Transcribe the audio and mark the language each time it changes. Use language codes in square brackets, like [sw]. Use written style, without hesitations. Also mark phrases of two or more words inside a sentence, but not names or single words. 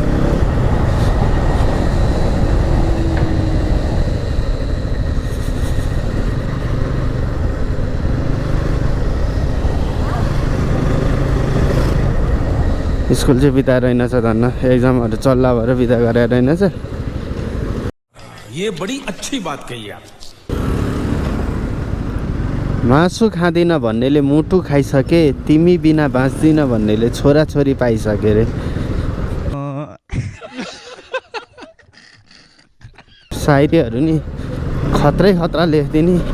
[ne] स्कुल चाहिँ बिदा रहेनछ धन्न। एक्जामहरू चल्ला भएर बिदा गरेर रहेनछ। [hi] ये बड़ी अच्छी बात कही आप। [ne] मासु खाँदिन भन्नेले मुटु खाइसके, तिमी बिना बाँच्दिन भन्नेले छोराछोरी पाइसके रे। सायरीहरू नि खत्रै खतरा लेख्दिने।